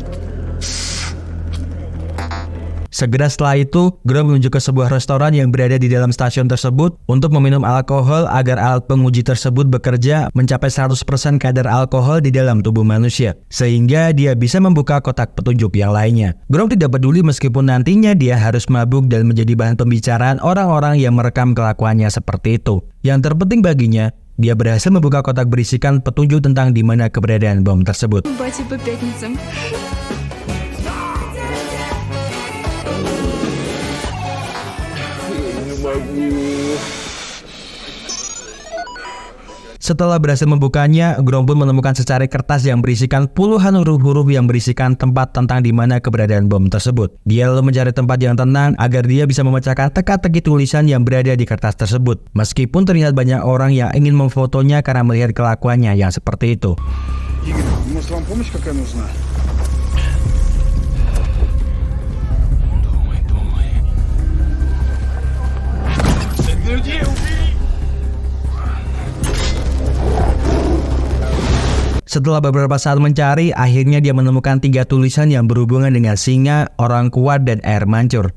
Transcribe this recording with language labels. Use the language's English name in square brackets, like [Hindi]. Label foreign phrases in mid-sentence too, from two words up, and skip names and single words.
[Indonesian] Segera setelah itu, Grom menuju ke sebuah restoran yang berada di dalam stasiun tersebut untuk meminum alkohol agar alat penguji tersebut bekerja mencapai 100% kadar alkohol di dalam tubuh manusia, sehingga dia bisa membuka kotak petunjuk yang lainnya. Grom tidak peduli meskipun nantinya dia harus mabuk dan menjadi bahan pembicaraan orang-orang yang merekam kelakuannya seperti itu. Yang terpenting baginya, dia berhasil membuka kotak berisikan petunjuk tentang di mana keberadaan bom tersebut. [Russian] Батя по пятницам. [Indonesian] Setelah berhasil membukanya, Grom pun menemukan secari kertas yang berisikan puluhan huruf-huruf yang berisikan tempat tentang di mana keberadaan bom tersebut. Dia lalu mencari tempat yang tenang agar dia bisa memecahkan teka-teki tulisan yang berada di kertas tersebut. Meskipun terlihat banyak orang yang ingin memfotonya karena melihat kelakuannya yang seperti itu. [Russian] Игорь, может, вам помощь какая нужна? [Indonesian] Setelah beberapa saat mencari, akhirnya dia menemukan 3 tulisan yang berhubungan dengan singa, orang kuat, dan air mancur.